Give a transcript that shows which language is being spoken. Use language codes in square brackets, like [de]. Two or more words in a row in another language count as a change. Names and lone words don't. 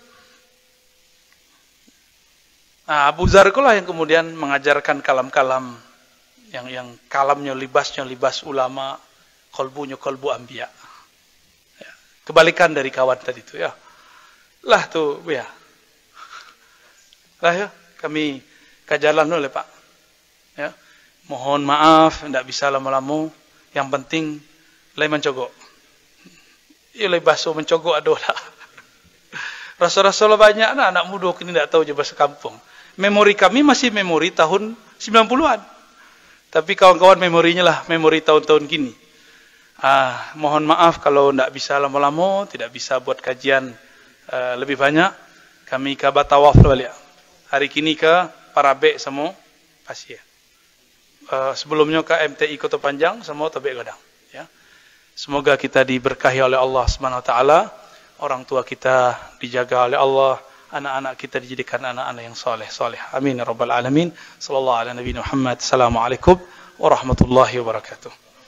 [id] Nah, Abu Zar itulah yang kemudian mengajarkan kalam-kalam yang kalamnya libasnya libas ulama, kolbunya kolbu anbiya. Ya. Kebalikan dari kawan tadi itu ya. Lah tuh ya. [min] Lah ya, kami kajalan oleh Pak. [id] Ya. Mohon maaf, tidak bisa lama-lama. [min] Yang penting lai mencogok. Ya lai baso mencogok adolah. [id] Rasa-rasa banyak anak muda kini tidak tahu je bahasa kampung. Memori kami masih memori tahun 90-an. Tapi kawan-kawan memorinya lah memori tahun-tahun kini. Mohon maaf kalau tidak bisa lama-lama, tidak bisa buat kajian lebih banyak. Kami ke Batawaf balik. Hari kini ke Parabek semua pasir. Sebelumnya ke MTI Kota Panjang semua Tobek Gadang. Ya. Semoga kita diberkahi oleh Allah SWT. Orang tua kita dijaga oleh Allah. Anak-anak kita dijadikan anak-anak yang soleh. [ar] آمين يا رب العالمين. صلى الله على نبي محمد. السلام عليكم ورحمة الله وبركاته.